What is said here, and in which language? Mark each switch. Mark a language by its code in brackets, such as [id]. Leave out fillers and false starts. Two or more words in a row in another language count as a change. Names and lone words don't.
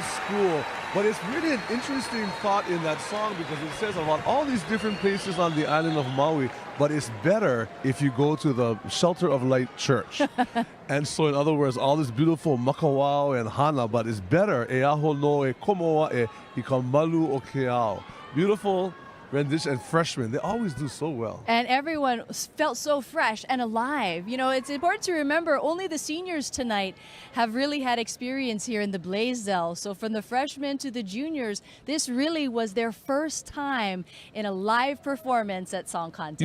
[en] school, but it's really an interesting thought in that song because it says about all these different places on the island of Maui, but it's better if you go to the Shelter of Light Church. And so, in other words, all this beautiful makawao and hana, but it's better [haw] e aho no e komoa e I ka malu o ke ao. [en] Beautiful rendition, and freshmen, they always do so well. And everyone felt so fresh and alive. You know, it's important to remember only the seniors tonight have really had experience here in the Blaisdell. So from the freshmen to the juniors, this really was their first time in a live performance at Song Contest.